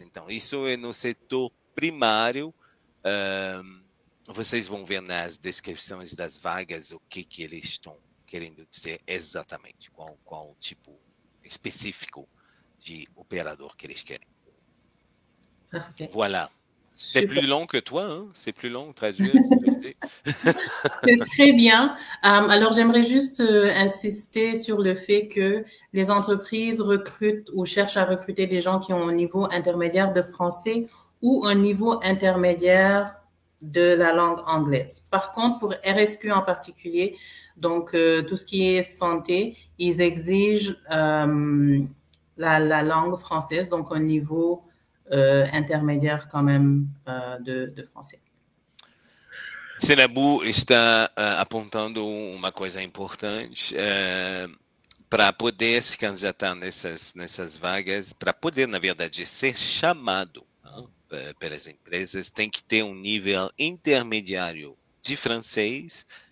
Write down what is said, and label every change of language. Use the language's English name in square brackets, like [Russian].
[Portuguese] Então, isso é no setor primário. Vocês vão ver nas descrições das vagas o que eles estão querendo dizer exatamente, qual tipo específico de operador que eles querem. [French] Parfait. Voilà. C'est Super. plus long que toi, hein? C'est plus long traduire, je le sais. C'est très bien. Alors, j'aimerais juste insister sur le fait que les entreprises recrutent ou cherchent à recruter des gens qui ont un niveau intermédiaire de français ou un niveau intermédiaire de la langue anglaise. Par contre, pour RSQ en particulier, donc tout ce qui est santé, ils exigent la langue française, donc un niveau intermédiaire quand même de français. [Portuguese] Senabu está apontando uma coisa importante. Para poder se candidatar nessas vagas, para poder, na verdade, ser chamado, né, pelas empresas, tem que ter um nível intermediário de francês.